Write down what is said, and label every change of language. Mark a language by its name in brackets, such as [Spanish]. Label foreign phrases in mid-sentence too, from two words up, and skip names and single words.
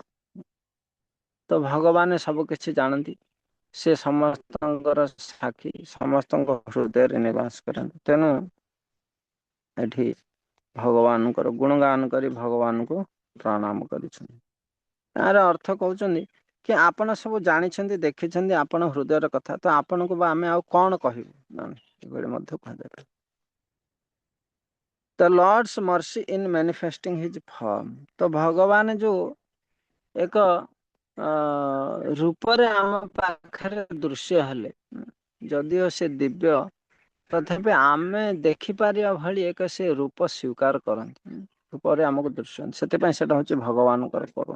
[Odia] ତ ଭଗବାନ ସବୁ କିଛି ଜାଣନ୍ତି, ସେ ସମସ୍ତଙ୍କର ସାକ୍ଷୀ, ସମସ୍ତଙ୍କ ହୃଦୟରେ ନିବାସ କରନ୍ତି, ତେଣୁ ଏଠି ଭଗବାନଙ୍କର ଗୁଣଗାନ କରି ଭଗବାନଙ୍କୁ ପ୍ରଣାମ କରିଛନ୍ତି। ଏହାର ଅର୍ଥ କହୁଛନ୍ତି କି ଆପଣ ସବୁ ଜାଣିଛନ୍ତି, ଦେଖିଛନ୍ତି ଆପଣ ହୃଦୟର କଥା, ତ ଆପଣଙ୍କୁ ବା ଆମେ ଆଉ କଣ କହିବୁ, ଏଭଳି ମଧ୍ୟ କୁହାଯାଏ। [English] The Lord's mercy in manifesting his form, [Odia] ତ ଭଗବାନ ଯୋଉ ଏକ ରୂପରେ ଆମ ପାଖରେ ଦୃଶ୍ୟ ହେଲେ, ଯଦିଓ ସେ ଦିବ୍ୟ, ତଥାପି ଆମେ ଦେଖିପାରିବା ଭଳି ଏକ ସେ ରୂପ ସ୍ୱୀକାର କରନ୍ତି, ରୂପରେ ଆମକୁ ଦୃଶ୍ୟ, ସେଥିପାଇଁ ସେଟା ହଉଛି ଭଗବାନଙ୍କର କରୁଣା।